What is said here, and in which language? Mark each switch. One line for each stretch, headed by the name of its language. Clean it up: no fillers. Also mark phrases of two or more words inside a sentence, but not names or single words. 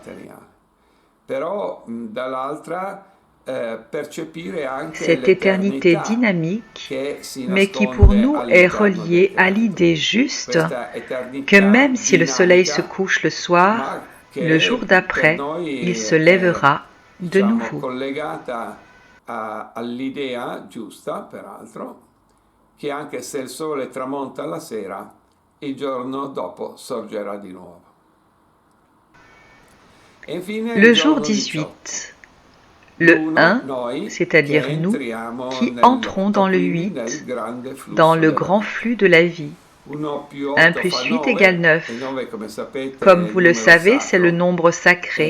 French: Cette éternité dynamique, mais qui pour nous est reliée à l'idée juste que même si le soleil se couche le soir, le jour d'après, il se lèvera de nouveau.
Italian: All'idea giusta, peraltro, che anche se il sole tramonta la sera, il giorno dopo sorgerà di nuovo.
French: Le jour 18. Le 1, c'est-à-dire nous, qui entrons dans le 8, dans le grand flux de la vie. 1 plus 8 égale 9. Comme vous le savez, c'est le nombre sacré.